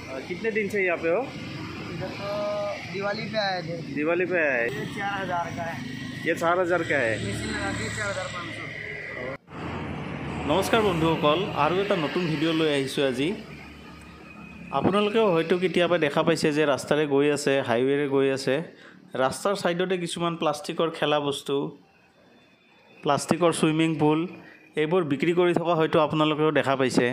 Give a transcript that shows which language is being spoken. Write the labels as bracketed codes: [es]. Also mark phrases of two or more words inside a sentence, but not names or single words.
[hi] कितने दिन से यहाँ पे हो? इधर तो दिवाली पे आए थे। दिवाली पे आए। ये 4000 का है। ये 4000 का है। मेसिन लगा के 4500। [as] নমস্কাৰ বন্ধুসকল, আৰু এটা নতুন ভিডিঅ' লৈ আহিছোঁ আজি। আপোনালোকেও হয়তো কেতিয়াবা দেখা পাইছে যে ৰাস্তাৰে গৈ আছে, হাইৱেৰে গৈ আছে, ৰাস্তাৰ ছাইডতে কিছুমান প্লাষ্টিকৰ খেলা বস্তু, প্লাষ্টিকৰ ছুইমিং পুল এইবোৰ বিক্ৰী কৰি থকা হয়তো আপোনালোকেও দেখা পাইছে।